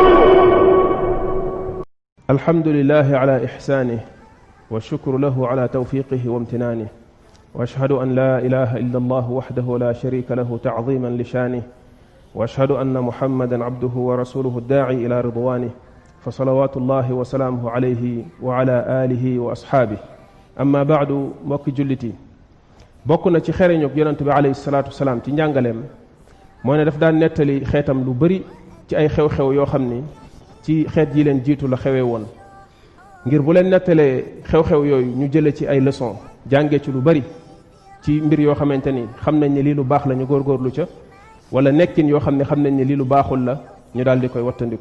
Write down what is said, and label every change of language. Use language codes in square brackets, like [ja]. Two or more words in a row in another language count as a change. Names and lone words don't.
[ar] الحمد لله على إحسانه والشكر له على توفيقه وامتنانه، وأشهد أن لا إله إلا الله وحده لا شريك له تعظيما لشانه، وأشهد أن محمدا عبده ورسوله الداعي إلى رضوانه، فصلوات الله وسلامه عليه وعلى آله وأصحابه. أما بعد، [wo] mbokki jullit yi, bokk na ci xereñu yonent bi [ar] عليه الصلاة والسلام [wo] ci njàngaleem mooy ne daf daan nettali xeetam lu bari ci ay xew-xew yoo xam ni ci xeet yi leen jiitu la xewee woon, ngir bu leen nettalee xew-xew yooyu ñu jële ci ay leçon jànge ci lu bari ci mbir yoo xamante ni xam nañ ne lii lu baax la ñu góorgóorlu ca, wala nekkin yoo xam ne xam nañ ne lii lu baaxul la ñu daal di koy wattandiku.